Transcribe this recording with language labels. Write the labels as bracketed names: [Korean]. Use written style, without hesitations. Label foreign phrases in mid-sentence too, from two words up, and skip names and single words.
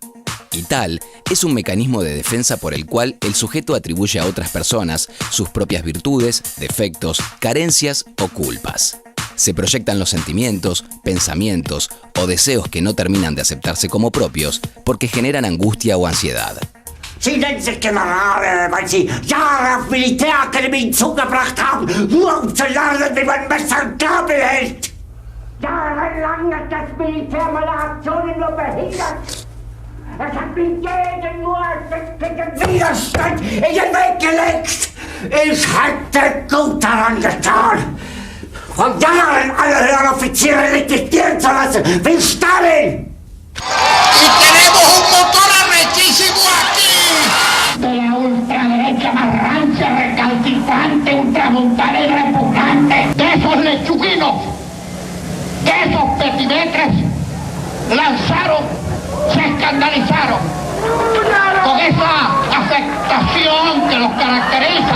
[Spanish] Y tal es un mecanismo de defensa por el cual el sujeto atribuye a otras personas sus propias virtudes, defectos, carencias o culpas. Se proyectan los sentimientos, pensamientos o deseos que no terminan de aceptarse como propios porque generan angustia o ansiedad. [German] Sie nennen sich Generale, weil sie Jahre auf Militärakademien zugebracht haben, nur um zu lernen, wie man Messer und Gabel hält. Jahrelang hat das Militär meine Aktionen nur behindert. Es hat mir jeden nur gegen Widerstand in den Weg gelegt. Ich hätte gut daran getan, von Jahren alle höheren Offiziere liquidieren zu lassen, wie Stalin. [Spanish] Y tenemos un motor arrechísimo aquí. De la ultraderecha más rancia, recalcitrante, ultramontana y repugnante. De esos lechuguinos, de esos petimetres, lanzaron, se escandalizaron con esa afectación que los caracteriza.